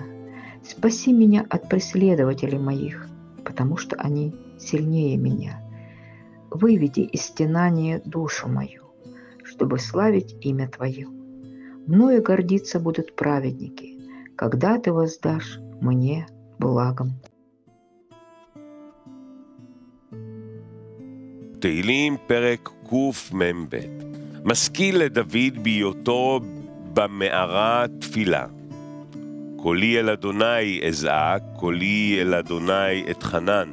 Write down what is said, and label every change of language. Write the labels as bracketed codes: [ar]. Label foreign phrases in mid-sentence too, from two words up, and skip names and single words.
[ru] Спаси меня от преследователей моих, потому что они сильнее меня. Выведи из стенания душу мою, чтобы славить имя Твое. Мною гордиться будут праведники, когда Ты воздашь мне благом. [he] תהילים פרק קמ"ב. משכיל לדוד בהיותו במערה תפילה. קולי אל אדוני אזעק, קולי אל אדוני אתחנן.